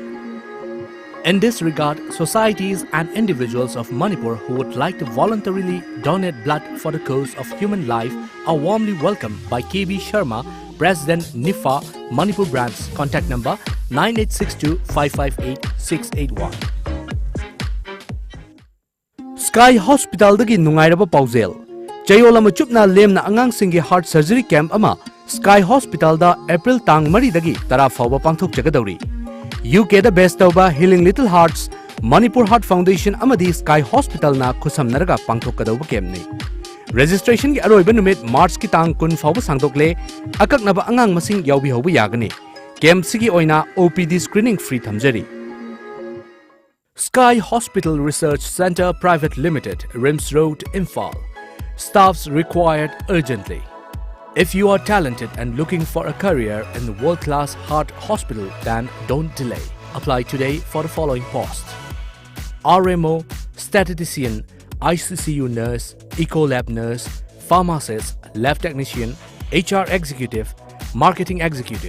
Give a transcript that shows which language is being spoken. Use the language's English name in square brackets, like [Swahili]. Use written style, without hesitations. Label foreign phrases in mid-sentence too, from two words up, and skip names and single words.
[English] In this regard, societies and individuals of Manipur who would like to voluntarily donate blood for the cause of human life are warmly welcomed by KB Sharma, President NIFA, Manipur branch, contact number 9862 558 681. [Manipuri] Sky Hospital dagi nungairaba pauzel. Chayola machupna lemna angang singi [English] heart surgery camp [Manipuri] ama Sky Hospital da April tang mari dagi tara fawba pangthok jagadawri. UK da best over Healing Little Hearts, Manipur Heart Foundation amadi Sky Hospital na khusam naraga pangthok kadawba kemni. Registration ki aroiba numit March ki tang kun fawba sangdokle akaknaba angang masing yawbi hawba yagani. Camp sigi oina [English] OPD screening free [Manipuri] thamjari. [English] Sky Hospital Research Centre Private Limited, Rims Road, Imphal. Staffs required urgently. If you are talented and looking for a career in the world-class heart hospital, then don't delay. Apply today for the following posts: RMO, statistician, ICCU nurse, Ecolab nurse, pharmacist, lab technician, HR executive, marketing executive.